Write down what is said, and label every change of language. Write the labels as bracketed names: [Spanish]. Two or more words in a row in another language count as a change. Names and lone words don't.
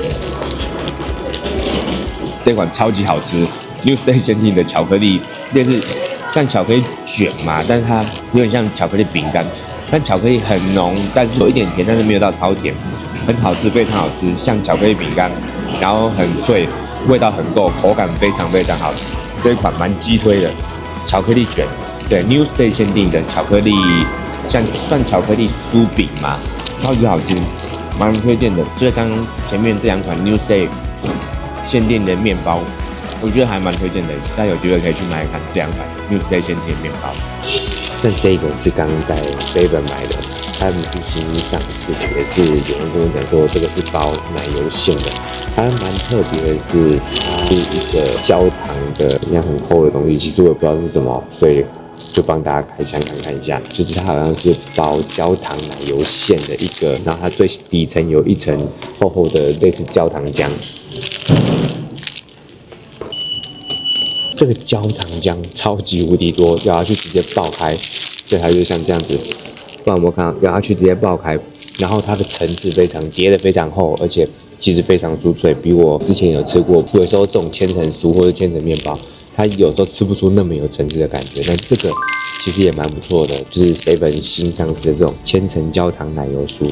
[Chinese] 這款超級好吃 ，Newsday 限定的巧克力類似像巧克力卷嘛，但是它有點像巧克力餅乾，但巧克力很濃，但是有一點甜，但是沒有到超甜，很好吃，非常好吃，像巧克力餅乾，然後很脆，味道很夠，口感非常非常好吃。這一款蠻雞推的巧克力卷，對 Newsday 限定的巧克力，像算巧克力酥餅嘛，超級好吃。蠻推薦的，所以剛剛前面這2款 Newsday 限定的麵包，我覺得還蠻推薦的。大家有機會可以去買一看這2款 Newsday 限定麵包。但這個是剛在 Seven 買的，他們是新上市的，也是有人跟我講說這個是包奶油餡的。它蠻特別的是，它是一個焦糖的一樣很厚的東西，其實我也不知道是什麼，所以就幫大家開箱看一下，就是它好像是包焦糖奶油餡的一個，然後它最底層有一層厚厚的類似焦糖漿。這個焦糖漿超級無敵多，咬下去直接爆開，所以它就像這樣子，不知道有沒有看到，咬下去直接爆開，然後它的層次非常疊得非常厚，而且其實非常酥脆，比我之前有吃過，有時候這種千層酥或者千層麵包，它有時候吃不出那麼有層次的感覺，但這個其實也蠻不錯的，就是 Seven 新上市的這種千層焦糖奶油酥。